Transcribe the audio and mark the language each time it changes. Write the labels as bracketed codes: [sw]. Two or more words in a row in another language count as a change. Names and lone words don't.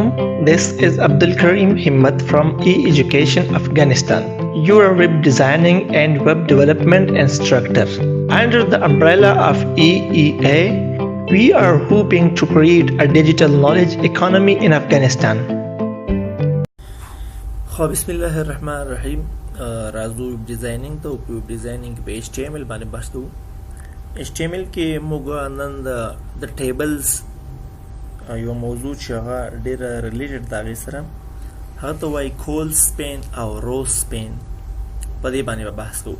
[en] This is Abdul Karim Himmat from E-Education Afghanistan, your web designing and web development instructor. Under the umbrella of EEA, we are hoping to create a digital knowledge economy in Afghanistan. [ar] بسم الله الرحمن الرحیم. [ps] راځو [en] web designing [ps] ته. [en] web designing [ps] په HTML باندې بحث کوو. HTML کې موږ نن د ټیبلز یو موضوع چې هغه ډېره ریلیټډ د هغې سره هغه ته وایي colspan او rowspan، په دې باندې به بحث کوو.